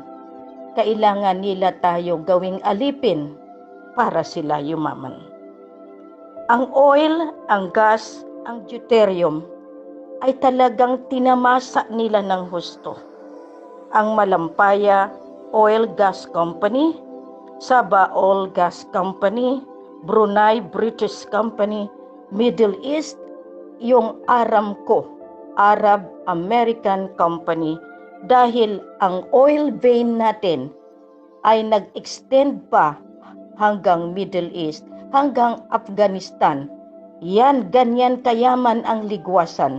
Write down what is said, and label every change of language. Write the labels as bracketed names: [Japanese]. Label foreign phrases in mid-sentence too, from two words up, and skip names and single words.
[Filipino] Kailangan nila tayo gawing alipin para sila yumaman. Ang oil, ang gas, ang deuterium ay talagang tinamasa nila ng husto. Ang Malampaya Oil Gas Company, Sabah Oil Gas Company, Brunei British Company, Middle East, yung Aramco, Arab American Company, dahil ang [English] oil vein [Filipino] natin ay nag-extend pa hanggang Middle East, hanggang Afghanistan. Yan, ganyan kayaman ang Ligwasan.